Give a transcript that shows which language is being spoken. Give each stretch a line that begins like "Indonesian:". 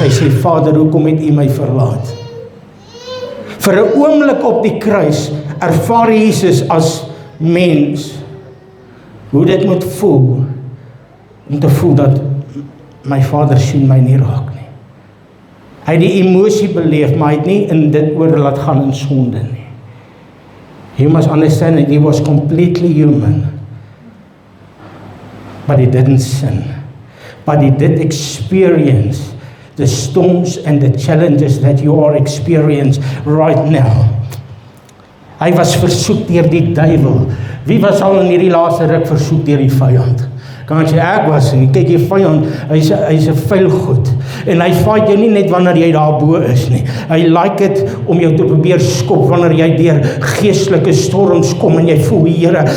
Afrikaans: Hy sê, Vader, hoekom het U my verlaat? Vir 'n oomblik op die kruis ervaar Jesus as mens hoe dit moet voel, om te voel dat my Vader sien my nie raak nie. Hy het die emosie beleef, maar hy het nie in dit oor laat gaan in sonde nie.
English: You must understand that he was completely human. But he didn't sin. But he did experience the storms and the challenges that you are experiencing right now.
Afrikaans: Hy was versoek deur die duiwel. Wie was al in hierdie laaste ruk versoek deur die vyand? Kan jy ek was, en kyk die vyand, hy's 'n vuil goed, en hy fight jou nie net wanneer jy daarbo is nie, hy like dit om jou te probeer skop, wanneer jy deur geestelike storms kom, en jy voel, Here,